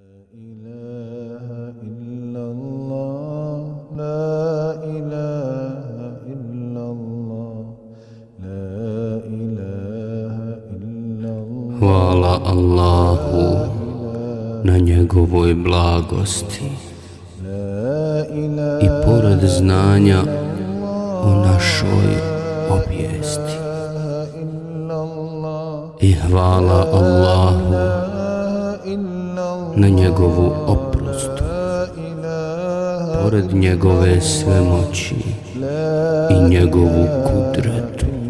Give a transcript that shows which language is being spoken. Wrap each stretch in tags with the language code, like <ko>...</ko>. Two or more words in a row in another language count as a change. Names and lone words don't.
<ar>إله إلا الله لا إله إلا الله لا إله إلا الله.</ar> <bs>Hvala Allahu na njegovoj blagosti i pored znanja o našoj obijesti. I hvala Allahu na njegovu oprostu, pored njegove svemoći i njegovu kudretu.</bs>